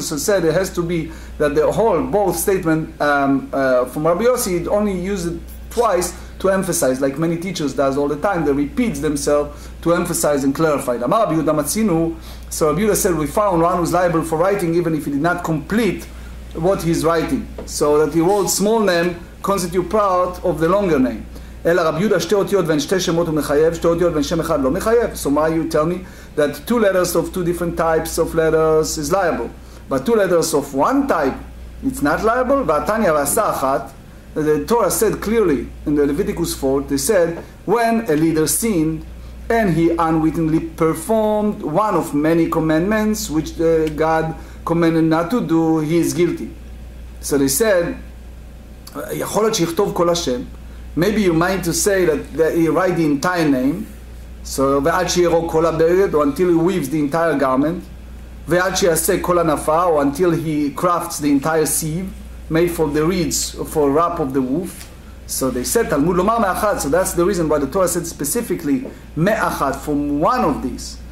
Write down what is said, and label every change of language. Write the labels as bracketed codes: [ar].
[en] So said it has to be that the whole both statement from Rabbi Yossi only use it twice to emphasize, like many teachers does all the time. They repeats themselves to emphasize and clarify. So Rabbi Yehuda said, we found one who's liable for writing even if he did not complete what he's writing. So that he wrote small name constitute part of the longer name. [he] אלא רבי יהודה שתי אותיות ואין שתי שמות הוא מחייב, שתי אותיות ואין שם אחד לא מחייב. [en] So why you tell me that two letters of two different types of letters is liable, but two letters of one type it's not liable? [he] והתניא ועשה אחת, [en] the Torah said clearly in the Leviticus 4, they said, when a leader sinned and he unwittingly performed one of many commandments which God commanded not to do, he is guilty. So they said, [he] יכול להיות שיכתוב כל השם. [en] Maybe you mind to say that he write the entire name, so [he] ועד שירוק כל הבגד, [en] or until he weaves the entire garment, [he] ועד שיעשה כל הנפה, [en] or until he crafts the entire sieve, made for the reeds, for wrap of the woof. So they said, Talmud lomar me'achad, so that's the reason why the Torah said specifically, me'achad, from one of these.